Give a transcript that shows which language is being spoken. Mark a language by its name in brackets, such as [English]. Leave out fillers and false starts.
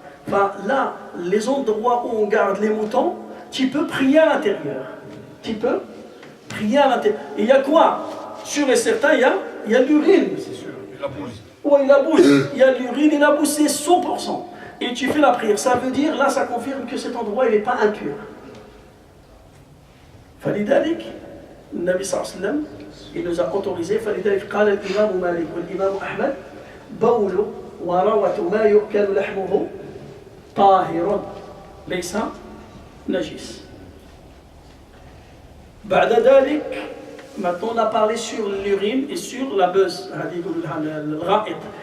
[French] Enfin, là, les endroits où on garde les moutons, tu peux prier à l'intérieur. Tu peux prier à l'intérieur. Et il y a quoi? Sûr et certain, il y a l'urine. C'est sûr. Et la bouse. Oui, la bouse. Il y a l'urine et la bouse, c'est 100%. Et tu fais la prière. Ça veut dire, là, ça confirme que cet endroit, il n'est pas impur. [Arabic] فلذلك النبي صلى الله عليه وسلم [French] il nous a autorisé [Arabic] فلذلك قال الإمام مالك والإمام أحمد بول وروة ما يؤكل لحمه طاهر ليس نجس. بعد ذلك [French] maintenant on a parlé sur l'urine et sur la buzz [Arabic] هذه يقول لها الغائط.